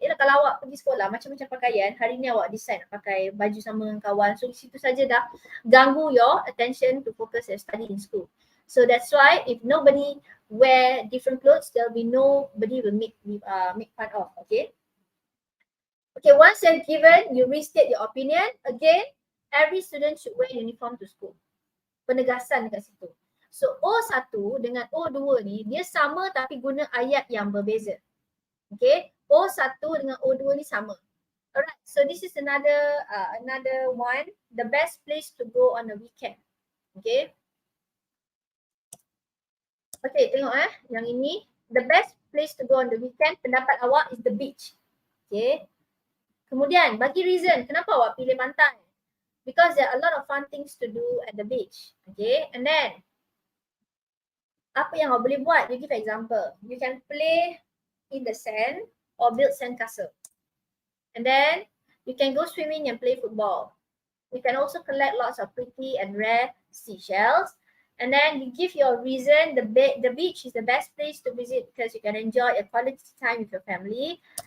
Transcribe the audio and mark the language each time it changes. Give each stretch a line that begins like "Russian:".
Malay: Kalau awak pergi sekolah macam-macam pakaian, hari ni awak decide nak pakai baju sama dengan kawan, so di situ saja dah ganggu
English: your attention to focus your study in school. So that's why if nobody wear different clothes, there'll be nobody will make fun of. Okay. Okay, once you're given, you restate your opinion. Again, every student should wear uniform to school.
Malay: Penegasan dekat situ. So O1 dengan O2 ni dia sama tapi guna ayat yang berbeza. Okay, O1 dengan O2 ni sama.
English: Alright, so this is another one. The best place to go on a weekend. Okay. Okay,
Malay: tengok yang ini.
English: The best place to go on the weekend,
Malay: pendapat awak
English: is the beach. Okay.
Malay: Kemudian bagi reason, kenapa awak pilih pantai?
English: Because there are a lot of fun things to do at the beach.
Malay: Okay, and then apa yang awak boleh buat?
English: You give example. You can play in the sand or build sandcastle. And then you can go swimming and play football. You can also collect lots of pretty and rare seashells. And then you give your reason, the beach is the best place to visit because you can enjoy a quality time with your family.